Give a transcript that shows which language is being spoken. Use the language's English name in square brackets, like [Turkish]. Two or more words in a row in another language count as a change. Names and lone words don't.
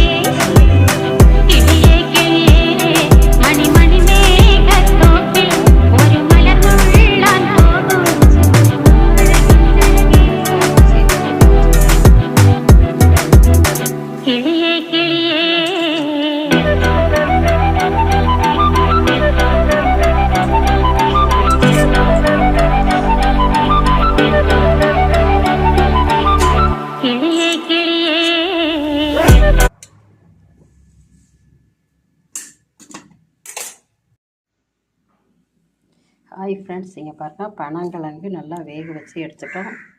[Malayalam] കിളിയേ കിളിയേ മണി മണി മേഘത്തോപ്പിൽ ഒരു മലർന്നുള്ളാൻ പോകും കിളിയേ കിളിയേ. [Tamil] கிளியே கிளியே. [English] Hi friends, [Tamil] இங்கே பாருங்கள், பனங்கிழங்கு நல்லா வேக வச்சு எடுத்துட்டோம்.